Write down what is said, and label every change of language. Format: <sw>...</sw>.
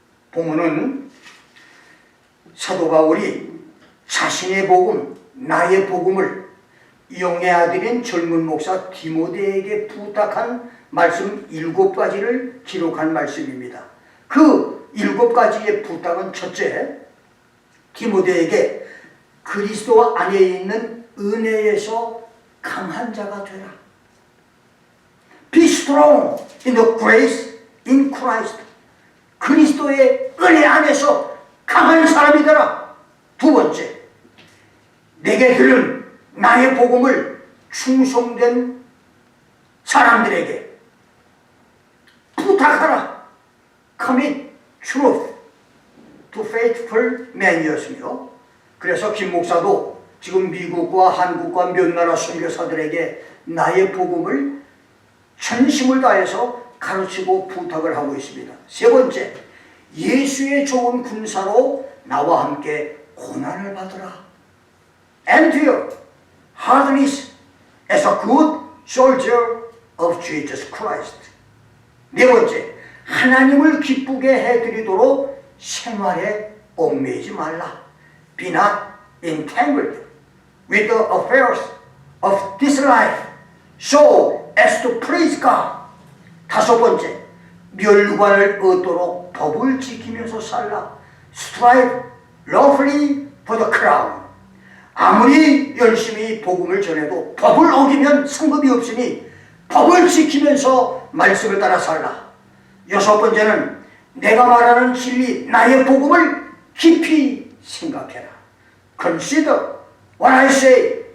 <ko>본문은 사도 바울이 자신의 복음, 나의 복음을 영의 아들인 젊은 목사 디모데에게 부탁한 말씀 7가지를 기록한 말씀입니다. 그 7가지의 부탁은 첫째, 디모데에게 그리스도 안에 있는 은혜에서 강한 자가 되라.</ko> <en>Be strong in the grace in Christ.</en> <ko>그리스도의 은혜 안에서 강한 사람이 되라. 두 번째, 내게 들은 나의 복음을 충성된 사람들에게 부탁하라. Commit truth to faithful men 이었으며, 그래서 김 목사도 지금 미국과 한국과 몇 나라 선교사들에게 나의 복음을 전심을 다해서 가르치고 부탁을 하고 있습니다. 세 번째, 예수의 좋은 군사로 나와 함께 고난을 받으라.</ko> <en>Endure hardness as a good soldier of Jesus Christ.</en> <ko>네 번째, 하나님을 기쁘게 해드리도록 생활에 얽매이지 말라.</ko> <en>Be not entangled with the affairs of this life, so as to please God.</en> <ko>다섯 번째, 멸관을 얻도록 법을 지키면서 살라.</ko> <en>Strive lawfully for the crown.</en> <ko>아무리 열심히 복음을 전해도 법을 어기면 상급이 없으니 법을 지키면서 말씀을 따라 살라. 여섯 번째는 내가 말하는 진리, 나의 복음을 깊이 생각해라. Consider what I say</ko>